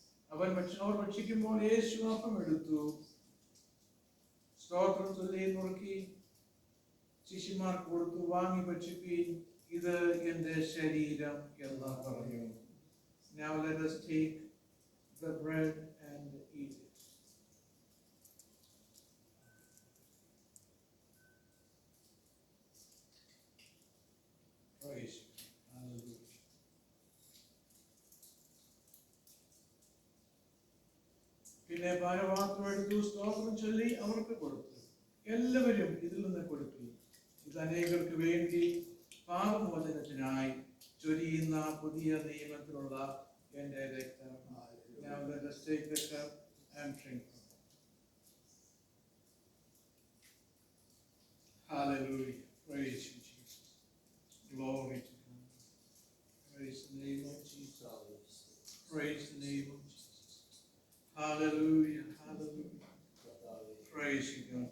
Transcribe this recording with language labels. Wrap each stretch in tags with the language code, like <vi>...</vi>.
<ml>അവർ ഭക്ഷിക്കുമ്പോൾ യേശു അപ്പം എടുത്തു, സ്തോത്രം ചൊല്ലി നുറുക്കി ശിഷ്യന്മാർക്ക് കൊടുത്തു, വാങ്ങി ഭക്ഷിപ്പീൻ, ഇത് എന്റെ ശരീരം എന്ന് പറഞ്ഞു.</ml> <en>Now let us take the bread and eat it. Praise you. Hallelujah.</en> <ml>പിന്നെ പാനപാത്രം എടുത്തു, സ്തോത്രം ചൊല്ലി അവർക്ക് കൊടുത്തു. എല്ലാവരും ഇതിൽ നിന്ന് കൊടുത്തു. ഇത് അനേകർക്ക് വേണ്ടി പാപമോചനത്തിനായി ചൊരിയുന്ന പുതിയ നിയമത്തിലുള്ള എന്റെ രക്തം.</ml> <en>Now let us take the cup and drink. Hallelujah. Praise you, Jesus. Glory to God. Praise the name of Jesus. Praise the name of Jesus. Hallelujah. Hallelujah. Praise you, God.</en>